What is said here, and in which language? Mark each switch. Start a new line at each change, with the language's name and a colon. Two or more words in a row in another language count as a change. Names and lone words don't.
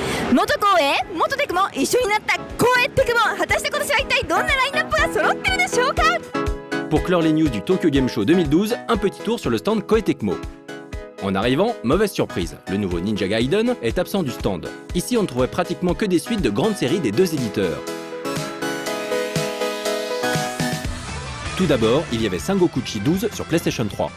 Japanese: 元光栄元テクモ一緒になった光栄テクモ果たして今年は一体どんなラインナップが揃ってるでしょうか。
French: Pour clore les news du Tokyo Game Show 2012, un petit tour sur le stand Koei Tecmo. En arrivant, mauvaise surprise, le nouveau Ninja Gaiden est absent du stand. Ici, on ne trouvait pratiquement que des suites de grandes séries des deux éditeurs. Tout d'abord, il y avait Sangokuchi 12 sur PlayStation 3.